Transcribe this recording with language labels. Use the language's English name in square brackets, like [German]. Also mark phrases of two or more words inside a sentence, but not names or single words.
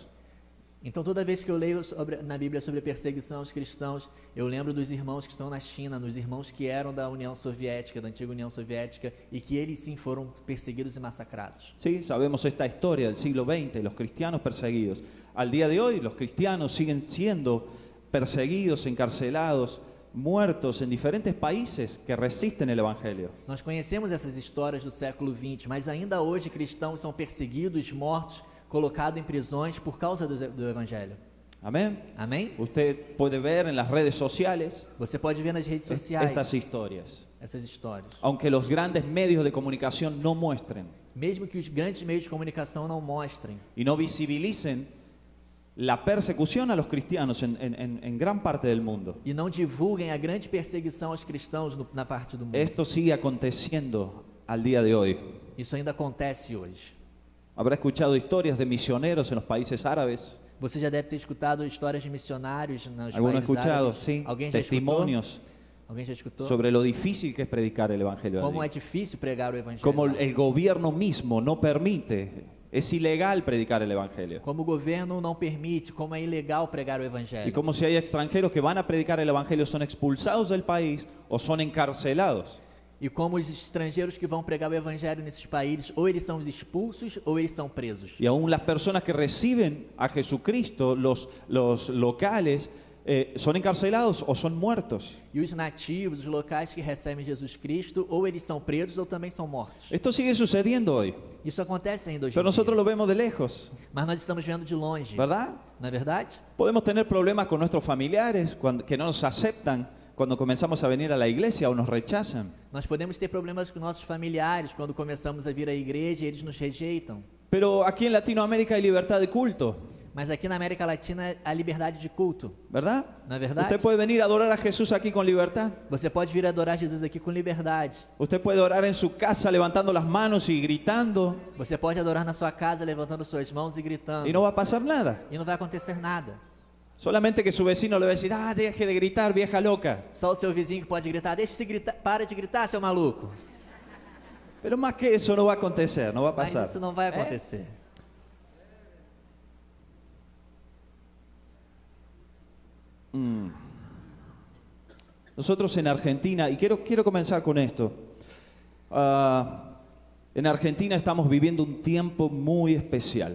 [Portuguese] Então toda vez que eu leio na Bíblia sobre a perseguição aos cristãos, eu lembro dos irmãos que estão na China, dos irmãos que eram da União Soviética, da antiga União Soviética, e que eles sim foram perseguidos e massacrados. [Spanish] Sí, sabemos esta historia del siglo XX, los cristianos perseguidos. Al día de hoy los cristianos siguen siendo perseguidos, encarcelados, muertos en diferentes países que resisten el Evangelio. [Portuguese] Nós conhecemos essas histórias do século XX, mas ainda hoje cristãos são perseguidos, mortos, colocados em prisões por causa do Evangelho. [Spanish] Amén. [Portuguese] Amém? [Spanish] Usted puede ver en las redes sociales [Portuguese] Você pode ver nas redes sociais [Spanish] estas historias. [Portuguese] essas histórias. [Spanish] Aunque los grandes medios de comunicación no muestren [Portuguese] Mesmo que os grandes meios de comunicação não mostrem [Spanish] y no visibilicen la persecución a los cristianos en gran parte del mundo, [Portuguese] e não divulguem a grande perseguição aos cristãos na parte do mundo. [Spanish] esto sigue aconteciendo al día de hoy. [Portuguese] Isso ainda acontece hoje. [Spanish] Habrá escuchado historias de misioneros en los países árabes. [Portuguese] Você já deve ter escutado histórias de missionários nos [Spanish] Algunos [Portuguese] países [Spanish] escuchado, [Portuguese] árabes. [Spanish] sí, [Portuguese] Alguém já escutou? [Spanish] testimonios [Portuguese] Alguém já escutou? [Spanish] sobre lo difícil que es predicar el Evangelio. [Portuguese] Como é [Spanish] allí. [Portuguese] difícil pregar o evangelho. [Spanish] Como [Portuguese] lá. [Spanish] el gobierno mismo no permite, es ilegal predicar el Evangelio. [Portuguese] Como o governo não permite, como é ilegal pregar o [Spanish] Y [Portuguese] evangelho. [Spanish] como si hay extranjeros que van a predicar el Evangelio son expulsados del país o son encarcelados. [Portuguese] E como os estrangeiros que vão pregar o evangelho nesses países, ou eles são expulsos ou eles são presos. [Spanish] Y aún las personas que reciben a Jesucristo, los locales, son encarcelados o son muertos. [Portuguese] E os nativos, os locais que recebem Jesus Cristo, ou eles são presos ou também são mortos. [Spanish] Esto sigue sucediendo hoy, [Portuguese] Isso acontece ainda hoje [Spanish] pero [Portuguese] em [Spanish] nosotros [Portuguese] dia. [Spanish] lo vemos de lejos, [Portuguese] Mas nós estamos vendo de longe, [Spanish] ¿verdad? [Portuguese] não é verdade? [Spanish] Podemos tener problemas con nuestros familiares que no nos aceptan cuando comenzamos a venir a la iglesia o nos rechazan. [Portuguese] Nós podemos ter problemas com nossos familiares quando começamos a vir à igreja e eles nos rejeitam. [Spanish] Pero aquí en Latinoamérica hay libertad de culto, [Portuguese] Mas aqui na América Latina há liberdade de culto, [Spanish] ¿verdad? [Portuguese] não é verdade? [Spanish] Usted puede venir a adorar a Jesús aquí con libertad. [Portuguese] Você pode vir adorar Jesus aqui com liberdade. [Spanish] Usted puede orar en su casa levantando las manos y gritando [Portuguese] Você pode adorar na sua casa levantando suas mãos e gritando. [Spanish] y no va a pasar nada. [Portuguese] E não vai acontecer nada. [Spanish] Solamente que su vecino le va a decir, ah, deje de gritar, vieja loca. [Portuguese] Só o seu vizinho que pode gritar, deixa de gritar, para de gritar, seu maluco. [Spanish] Pero más que eso no va a acontecer, no va a [Portuguese] Mas [Spanish] pasar. [Portuguese] isso não vai acontecer. [Spanish] Nosotros en Argentina, y quiero comenzar con esto. En Argentina estamos viviendo un tiempo muy especial.